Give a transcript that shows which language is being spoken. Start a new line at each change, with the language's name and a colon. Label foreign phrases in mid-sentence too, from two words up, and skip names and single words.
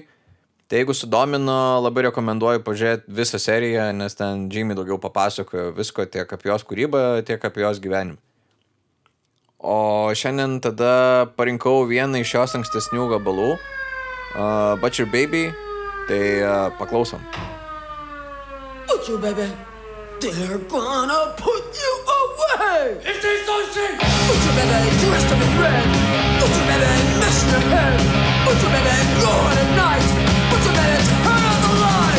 Lithuanian: Tai jeigu sudomino, labai rekomenduoju pažiūrėti visą seriją, nes ten žymiai daugiau papasakojo visko tiek apie jos kūrybą, tiek apie jos gyvenimą. O šiandien tada parinkau vieną iš jos ankstesnių gabalų, Butcher Baby, tai paklausom.
English: Butcher Baby, they're gonna put you away. It is so sick. Butcher Baby, dressed up in red. Butcher Baby, messing your head. Butcher Baby, roaring at night. Butcher Baby, turn on the light.